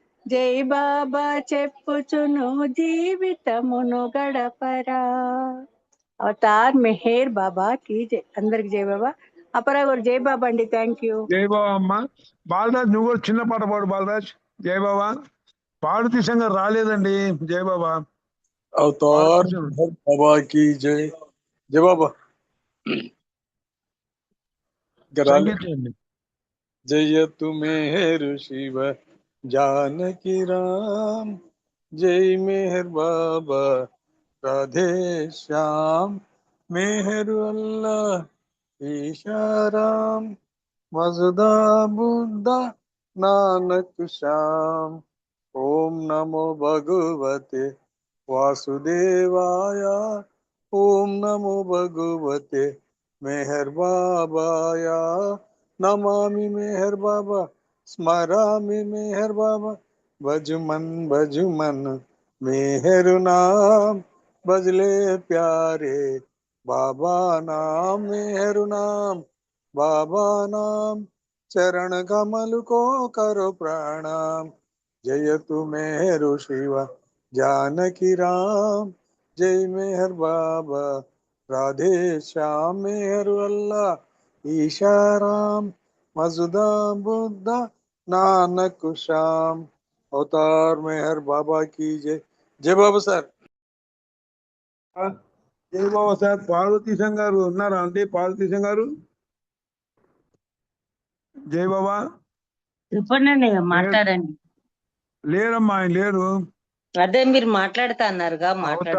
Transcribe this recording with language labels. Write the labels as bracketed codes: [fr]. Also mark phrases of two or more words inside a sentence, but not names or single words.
[te] జై బాబా చెప్పుచును జీవితమును గడపరా. [hi] अवतार मेहर बाबा की जय. [te] అందరికి జై బాబా. అపరా గారు జై బాబా అండి. [en] thank you. [te] జై బాబా అమ్మ. బాలరాజ్ నువ్వు కూడా చిన్న పాట పాడు బాలరాజ్. జై బాబా. పాడుతీ సంఘం రాలేదండి. జై బాబా. [hi] अवतार मेहर बाबा की जय. जय बाबा. [te] సంగీతం [hi] जयतु मेहर शिव जानकी राम. जय मेहर बाबा राधे श्याम. मेहर अल्लाह ईशा राम. मजदा बुद्धा नानक श्याम. [sa] ओम नमो भगवते वासुदेवाय. ओम नमो भगवते मेहर बाबाय. नमामि मेहर बाबा स्मरामि मेहर बाबा. [hi] भजमन भजमन मेहर नाम. भजले प्यारे बाबा नाम. मेहर नाम बाबा नाम. चरण कमल को करो प्रणाम. जयतु मेहरु शिव जानकी राम. जय मेहर बाबा राधे श्याम. मेहर अल्लाह ईशा राम. मजदा बुद्धा नानक श्याम. अवतार मेहर बाबा की जय. जय बाबा सर. [te] జై బాబా సార్. పార్వతీ సంఘ్ గారు ఉన్నారా అండి? పార్వతీ సంఘ్ గారు జై బాబా. చెప్పండి మాట్లాడండి. లేరమ్మా, ఆయన లేరు. అదే మీరు మాట్లాడుతా అన్నారుగా, మాట్లాడండి.